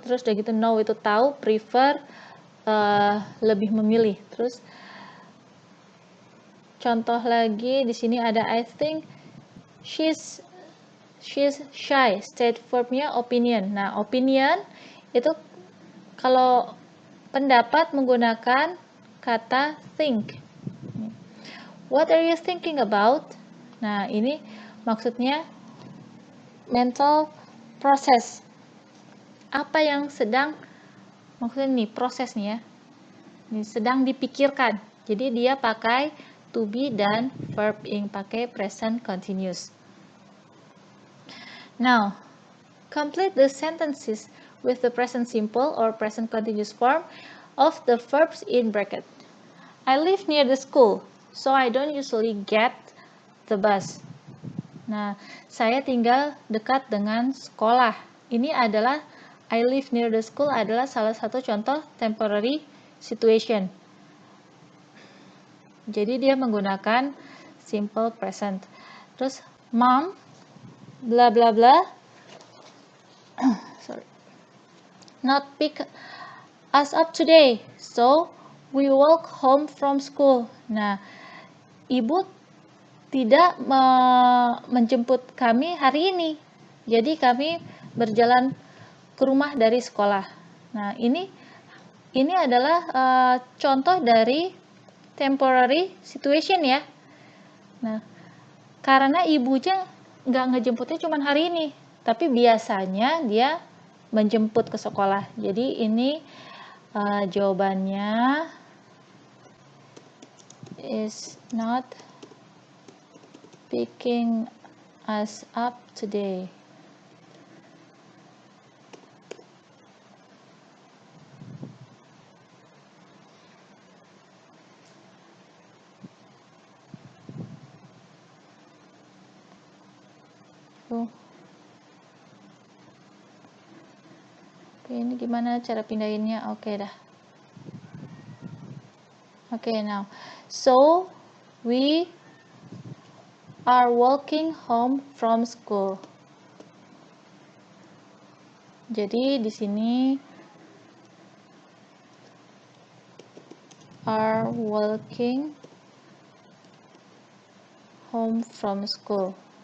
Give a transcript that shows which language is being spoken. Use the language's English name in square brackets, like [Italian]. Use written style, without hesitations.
[Indonesian] Terus udah gitu know itu tahu, prefer lebih memilih. Terus contoh lagi di sini ada [English] I think she's shy. [Indonesian] State verb-nya opinion. Nah, opinion itu kalau pendapat menggunakan kata think. [English] What are you thinking about? [Indonesian] Nah, ini maksudnya mental process. Apa yang sedang, maksudnya nih proses nih ya, ini sedang dipikirkan. Jadi dia pakai to be dan verb ing, pakai present continuous. [English] Now, complete the sentences with the present simple or present continuous form of the verbs in bracket. I live near the school, so I don't usually get the bus. [Indonesian] Nah, saya tinggal dekat dengan sekolah. Ini adalah [English] I live near the school [Indonesian] adalah salah satu contoh temporary situation. Jadi dia menggunakan simple present. [English] Terus mom bla bla bla not pick us up today, so we walk home from school. [Indonesian] Nah, ibu tidak menjemput kami hari ini, jadi kami berjalan ke rumah dari sekolah. Nah, ini adalah contoh dari temporary situation ya. Nah, karena ibunya nggak ngejemputnya cuma hari ini, tapi biasanya dia menjemput ke sekolah. Jadi ini jawabannya [English] is not picking us up today. [Indonesian] Oke, ini gimana cara pindahinnya? Oke dah. [English] Oke, now. So, we are walking home from school. [Indonesian] Jadi di sini [English] are walking home from school.